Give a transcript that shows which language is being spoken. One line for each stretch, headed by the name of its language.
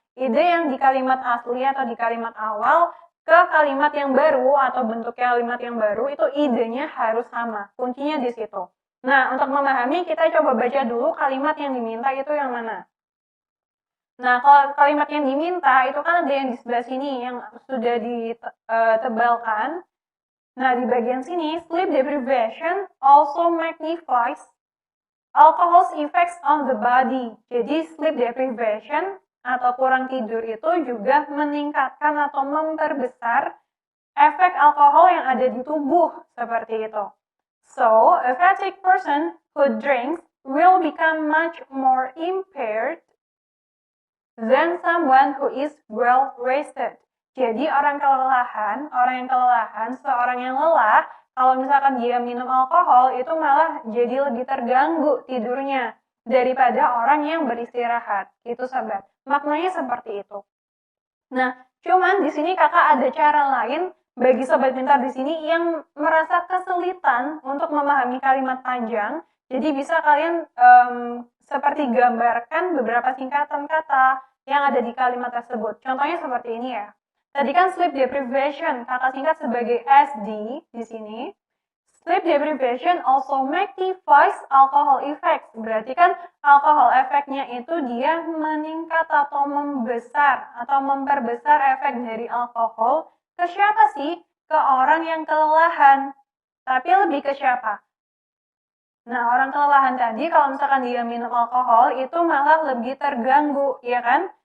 Indonesian: Ide yang di kalimat asli atau di kalimat awal ke kalimat yang baru atau bentuk kalimat yang baru itu idenya harus sama. Kuncinya di situ. Nah, untuk memahami kita coba baca dulu kalimat yang diminta itu yang mana. Nah, kalau kalimat yang diminta itu kan ada yang di sebelah sini yang sudah ditebalkan. Nah, di bagian sini,
English: sleep deprivation also magnifies alcohol's effects on the body.
Indonesian: Jadi, sleep deprivation atau kurang tidur itu juga meningkatkan atau memperbesar efek alkohol yang ada di tubuh, seperti itu.
English: So, a fatigue person who drinks will become much more impaired than someone who is well rested.
Indonesian: Jadi orang yang kelelahan, seorang yang lelah, kalau misalkan dia minum alkohol, itu malah jadi lebih terganggu tidurnya daripada orang yang beristirahat. Itu sobat. Maknanya seperti itu. Nah, cuman di sini kakak ada cara lain bagi sobat pintar di sini yang merasa kesulitan untuk memahami kalimat panjang. Jadi bisa kalian seperti gambarkan beberapa singkatan kata yang ada di kalimat tersebut. Contohnya seperti ini ya. Tadi kan sleep deprivation, kakak singkat sebagai SD di sini.
English: Sleep deprivation also magnifies alcohol effects.
Indonesian: Berarti kan alkohol efeknya itu dia meningkat atau membesar atau memperbesar efek dari alkohol. Ke siapa sih? Ke orang yang kelelahan. Tapi lebih ke siapa? Nah, orang kelelahan tadi kalau misalkan dia minum alkohol itu malah lebih terganggu, ya kan?